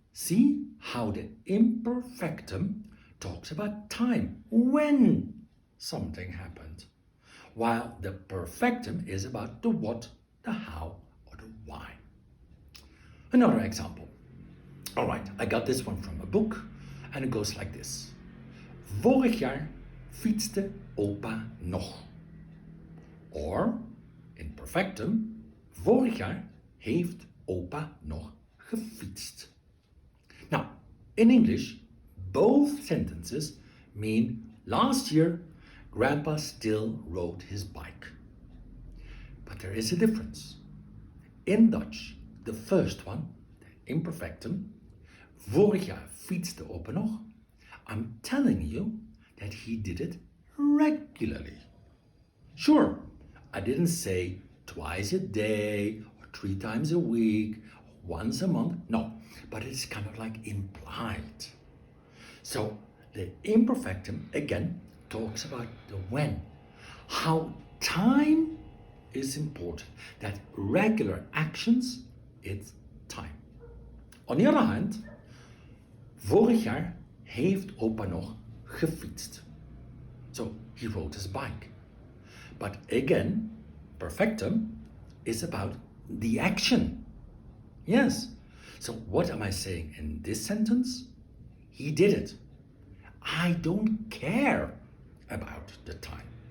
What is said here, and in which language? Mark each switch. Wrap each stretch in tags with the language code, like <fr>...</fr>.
<en>See how the imperfectum talks about time, when something happened, while the perfectum is about the what, the how, or the why. Another example. All right, I got this one from a book, and it goes like this.</en> <nl>Vorig jaar fietste opa nog.</nl> <en>Or, in perfectum,</en> <nl>vorig jaar heeft opa nog gefietst.</nl> <en>Now, in English, both sentences mean last year Grandpa still rode his bike. But there is a difference. In Dutch, the first one, the imperfectum,</en> <nl>vorig jaar fietste opa nog,</nl> <en>I'm telling you that he did it regularly. Sure, I didn't say twice a day or 3 times a week, or once a month. No, but it's kind of like implied. So the imperfectum again talks about the when, how time is important, that regular actions, it's time. On the other hand,</en> <nl>vorig jaar heeft opa nog gefietst.</nl> <en>So he rode his bike. But again, perfectum is about the action. Yes. So what am I saying in this sentence? He did it. I don't care about the time.</en>